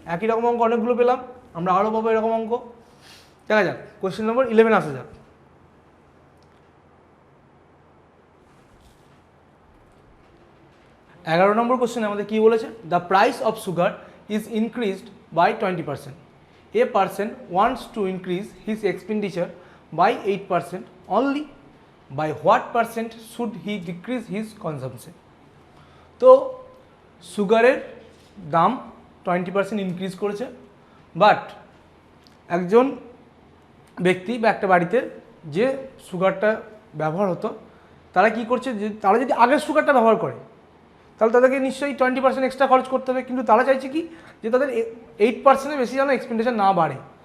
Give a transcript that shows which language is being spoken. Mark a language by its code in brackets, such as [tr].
[bn] একই রকম অঙ্ক অনেকগুলো পেলাম, আমরা আরও পাবো এরকম অঙ্ক। দেখা যাক কোয়েশ্চেন নম্বর 11 আসা যাক। এগারো নম্বর কোশ্চেন আমাদের কি বলেছে, [en] The price of sugar is increased by 20%. A person wants to increase his expenditure by 8% only. By what percent should he decrease his consumption? [bn] তো সুগারের দাম 20% ইনক্রিজ করেছে, বাট একজন ব্যক্তি বা একটা বাড়িতে যে সুগারটা ব্যবহার হতো তারা কি করছে, যে তারা যদি আগের সুগারটা ব্যবহার করে তাহলে তাদেরকে নিশ্চয়ই 20% এক্সট্রা খরচ করতে হবে, কিন্তু তারা চাইছে কি যে তাদের 8%-এর বেশি যেন এক্সপেন্ডিচার না বাড়ে।